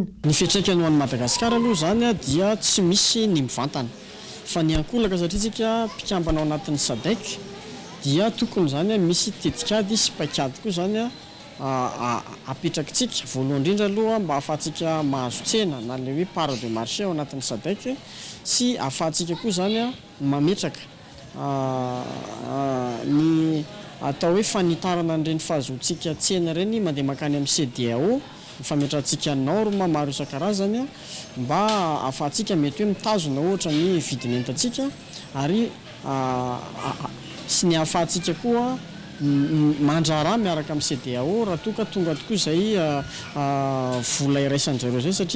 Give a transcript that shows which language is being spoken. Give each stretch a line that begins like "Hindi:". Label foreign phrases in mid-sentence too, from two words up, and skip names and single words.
Malagasy: Ny fiantraikany ho an'i Madagasikara aloha zany dia tsy misy ny mivantana fa ny ankolaka satria tsika mpikambana ao anatin'ny SADC dia tokony zany misy tetikady sy paikady koa zany apetrakitsika voalohany indrindra aloha mba ahafahantsika mahazo tsena na le hoe
French: part de marché
Malagasy: ao anatin'ny SADC sy ahafahantsika koa zany mametraka ny atao hoe fanitarana an'ireny fahazoantsika tsena ireny mandeha makany amin'ny CEDEAO fametrantsika norme maro isan-karazany mba ahafahantsika mety hoe mitazona ohatra ny vidin'entantsika ary sy ny ahafahantsika koa mandrara miaraka amin'ny CEDEAO raha toka tonga tokoa izay vola iraisan'izareo zay satria